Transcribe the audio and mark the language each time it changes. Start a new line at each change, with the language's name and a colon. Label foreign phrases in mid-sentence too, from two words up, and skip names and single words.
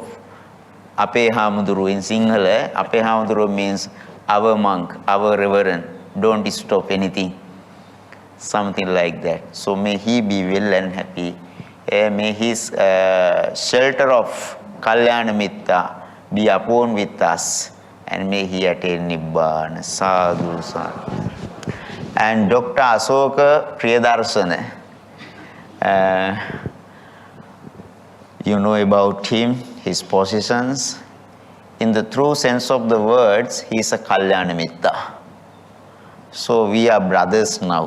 Sinhala: Ape Hamuduru
English: in Sinhala,
Sinhala: Ape Hamuduru
English: means our monk, our reverend. Don't stop anything. Something like that. So may he be well and happy. May his shelter of
Pali: Kalyana Mitta
English: be upon with us. And may he attain Nibbana.
Pali: Sadhu, sadhu.
English: And Dr. Asoka Priyadarsana, you know about him, his positions. In the true sense of the words, he is a
Pali: Kalyana Mitta.
English: So we are brothers now.